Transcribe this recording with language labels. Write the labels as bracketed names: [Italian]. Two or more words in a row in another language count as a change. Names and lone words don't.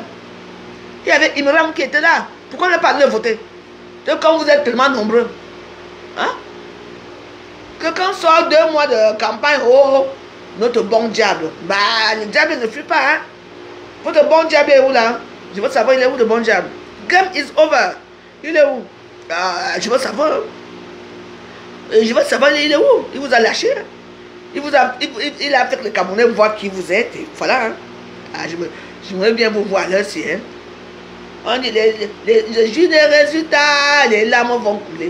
[French] Il y avait Imram qui était là. Pourquoi ne pas le voter? Quand vous êtes tellement nombreux. Hein? Quelqu'un sort 2 mois de campagne. Oh, notre bon diable. Bah, le diable ne fuit pas. Hein? Votre bon diable est où là? Je veux savoir, il est où le bon diable? [English] Game is over. [French] Il est où? Je veux savoir. Je veux savoir, il est où? Il vous a lâché. Il a fait que les Camerounais voient qui vous êtes. Et voilà. Hein? J'aimerais bien vous voir là aussi. Hein? On dit les jus des résultats, les larmes vont couler.